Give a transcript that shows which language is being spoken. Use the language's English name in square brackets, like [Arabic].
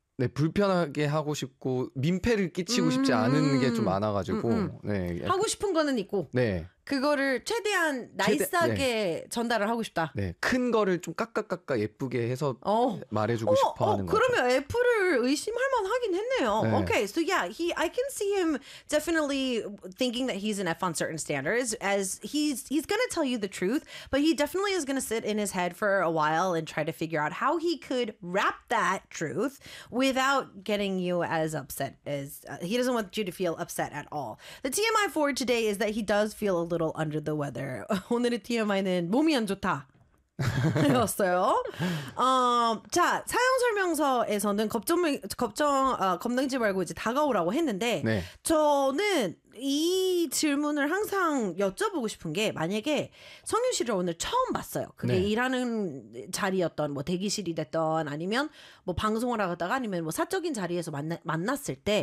[Korean] 네, 불편하게 하고 싶고 민폐를 끼치고 싶지 않은 게 좀 많아가지고. 네. 하고 싶은 거는 있고. 네. 그거를 최대한 나이스하게 네. 전달을 하고 싶다. 네. 큰 거를 좀 깎아 예쁘게 해서 말해주고 싶어 하는 거. 그러면 F를 의심할 만 하긴 했네요. 네. [English] Okay, so yeah, I can see him definitely thinking that he's an F on certain standards as he's going to tell you the truth, but he definitely is going to sit in his head for a while and try to figure out how he could wrap that truth without getting you as upset as he doesn't want you to feel upset at all. The TMI for today is that he does feel a little under the weather. [Korean] 오늘의 TMI는 몸이 안 좋다. 였어요. 자, 사용 설명서에서는 겁쟁이 말고 이제 다가오라고 했는데 네. 저는 이 질문을 항상 여쭤보고 싶은 게 만약에 성윤 씨를 오늘 처음 봤어요. 그게 네. 일하는 자리였던 뭐 대기실이 됐던 아니면 뭐 방송을 하다가 아니면 뭐 사적인 자리에서 만났을 때